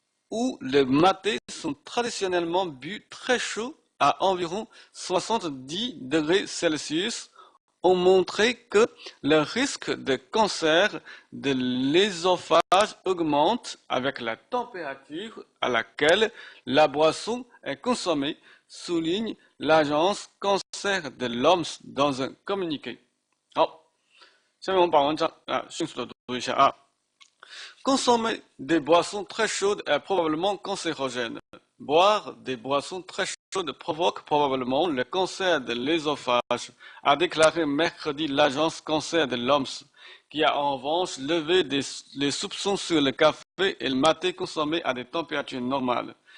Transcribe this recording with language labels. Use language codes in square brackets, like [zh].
[fr] ou le maté sont traditionnellement bu très chaud à environ 70 degrés Celsius ont montré que le risque de cancer de l'œsophage augmente avec la température à laquelle la boisson est consommée, souligne l'agence cancer de l'OMS dans un communiqué. [zh] 好，下面我们把文章迅速的读一下啊。 [fr] Consommer des boissons très chaudes est probablement cancérogène. Boire des boissons très chaudes provoque probablement le cancer de l'œsophage, a déclaré mercredi l'agence cancer de l'OMS, qui a en revanche levé les soupçons sur le café et le maté consommés à des températures normales.